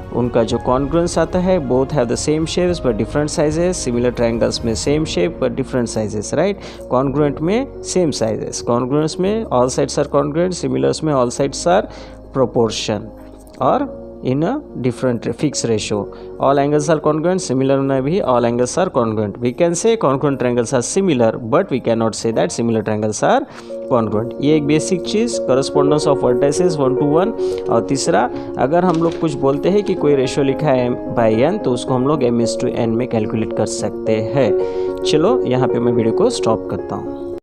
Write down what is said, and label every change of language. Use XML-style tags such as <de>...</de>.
<hi>उनका जो कॉन्ग्रुएंस आता है,</hi> <en>Both have the same shapes but different sizes. Similar triangles में same shape but different sizes, right. Congruent में same sizes, congruence में all sides are congruent, similars में all sides are proportion, और in a different fixed ratio. All angles are congruent. Similar</en> <hi>में भी</hi> <en>all angles are congruent. We can say congruent triangles are similar, but we cannot say that similar triangles are congruent.</en> <hi>ये एक basic cheese</hi> <en>correspondence of vertices 1 to 1.</en> <hi>और तीसरा, अगर हम लोग कुछ बोलते हैं कि कोई रेशियो लिखा है m/n तो उसको हम लोग m/n में कैलकुलेट कर सकते हैं। चलो यहाँ पे मैं वीडियो को स्टॉप करता हूँ।</hi>